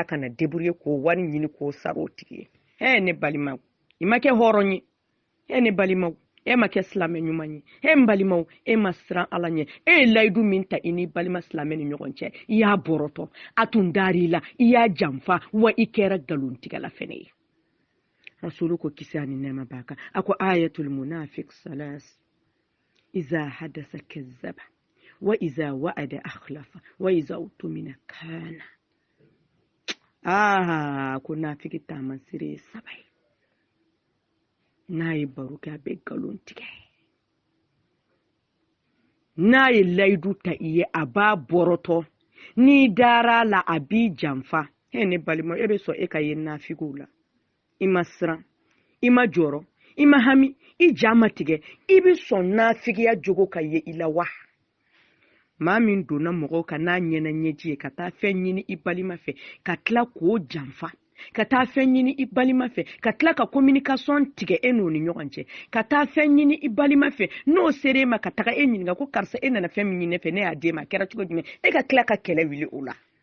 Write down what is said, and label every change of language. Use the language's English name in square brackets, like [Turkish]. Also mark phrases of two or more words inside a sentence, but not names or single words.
[Bambara] ka na débrouiller k'o wari ɲini k'o sara o tigi ye ne balimaw i ma kɛ hɔrɔn ye ne balimaw e ma kɛ silamɛ ɲuman ye n balimaw e ma siran ala ɲɛ e ye layidu min ta i ni balima silamɛ ni ɲɔgɔn cɛ i y'a bɔrɔtɔ a tun dar'i la i y'a janfa wa i kɛra nkalontigɛla fɛnɛ ye rasulu ko kisi ani nɛɛma b'a kan a ko [Arabic] آية المنافق ثلاث إذا حدث كذب وإذا وعد أخلف وإذا اؤتمن خان [Bambara] ko nafiki taman sire sabai n'a ye baro kɛ a bɛ nkalon tigɛ n'a ye layidu ta i ye a b'a bɔrɔtɔ n'i dara la a b'i janfa ne balima e bɛ sɔn e ka ye nafigiw la i ma siran i ma jɔrɔ i ma hami i ja ma tigɛ i bɛ sɔn nafigiya jogo ka ye i la wa maa min donna mɔgɔw kan n'a ɲɛna ɲɛji ye ka taa fɛn ɲini i balima fɛ ka tila k'o janfa ka taa fɛn ɲini i balima fɛ ka tila ka communication tigɛ e n'o ni ɲɔgɔn cɛ ka taa fɛn ɲini i balima fɛ n'o sera e ma ka taga e ɲininka ko karisa e nana fɛn min ɲini ne fɛ ne y'a d'e ma a kɛra cogo jumɛn e ka tila ka kɛlɛ wuli o la